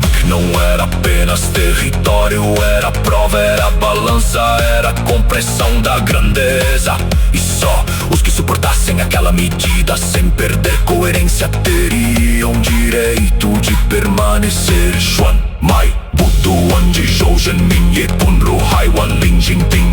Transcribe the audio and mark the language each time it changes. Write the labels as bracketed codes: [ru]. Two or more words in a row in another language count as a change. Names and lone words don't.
[pt] não era apenas território, era prova, era balança, era compressão da grandeza. E só os que suportassem aquela medida sem perder coerência teriam direito de permanecer. Xuan, Mai, Budu, Anji, Zhou, Zhenmin, Ye, Punru, Haiwan, Lin, Jinping.